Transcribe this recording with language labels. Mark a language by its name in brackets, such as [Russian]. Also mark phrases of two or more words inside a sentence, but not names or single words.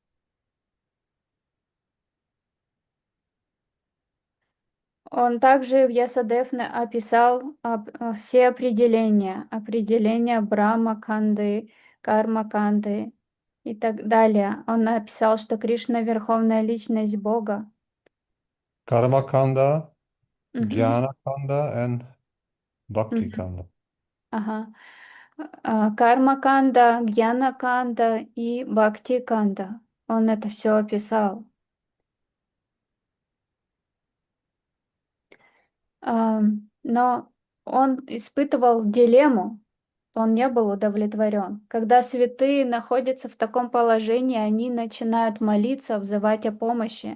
[Russian] Он также в Ясадевне описал все определения Брахма-канды, Карма-канды и так далее. Он написал, что Кришна — Верховная Личность Бога. [English] Karma Kanda, Мгм. Jnana Kanda, and Bhakti Мгм. Kanda. [Russian] Ага. Карма-канда, Гьяна-канда и Бхакти-канда. Он это все описал. Но он испытывал дилемму, он не был удовлетворен. Когда святые находятся в таком положении, они начинают молиться, взывать о помощи.